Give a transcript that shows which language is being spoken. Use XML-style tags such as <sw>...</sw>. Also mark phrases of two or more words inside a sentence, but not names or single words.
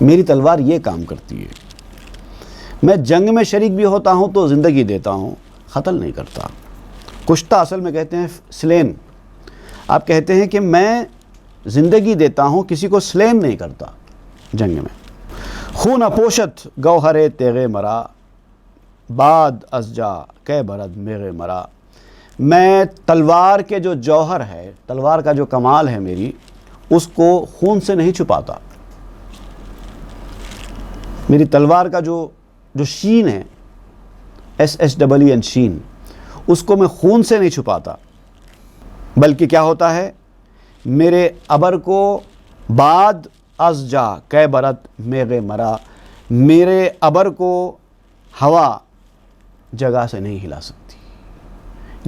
<ur>میری تلوار یہ کام کرتی ہے۔ میں جنگ میں شریک بھی ہوتا ہوں تو زندگی دیتا ہوں، قتل نہیں کرتا۔ کشتہ اصل میں کہتے ہیں سلین۔ آپ کہتے ہیں کہ میں زندگی دیتا ہوں، کسی کو سلین نہیں کرتا جنگ میں۔</ur> <fa>خون پوشت گوہر تیغ مرا بعد از جا کہ برد میغ مرا،</fa> <ur>میں تلوار کے جو جوہر ہے، تلوار کا جو کمال ہے میری، اس کو خون سے نہیں چھپاتا۔ میری تلوار کا جو شین ہے، SHEEN، شین، اس کو میں خون سے نہیں چھپاتا، بلکہ کیا ہوتا ہے، میرے ابر کو</ur> <fa>بعد از جا کہ برد میغ مرا،</fa> <ur>میرے ابر کو ہوا جگہ سے نہیں ہلا سکتی۔</ur>